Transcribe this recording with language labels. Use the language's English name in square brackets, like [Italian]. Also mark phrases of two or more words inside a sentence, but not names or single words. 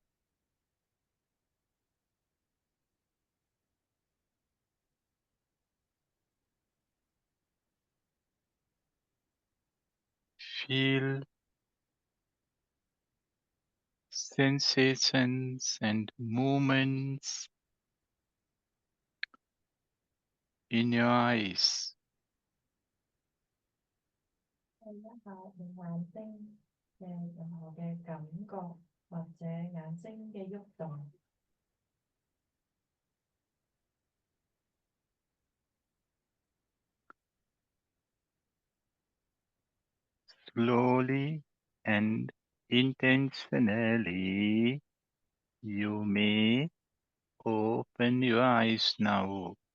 [English] Feel sensations and movements in your eyes. [Cantonese] 睇一下你眼睛嘅任何嘅感覺或者眼睛嘅喐動。 [English] Slowly and intentionally, you may open your eyes now.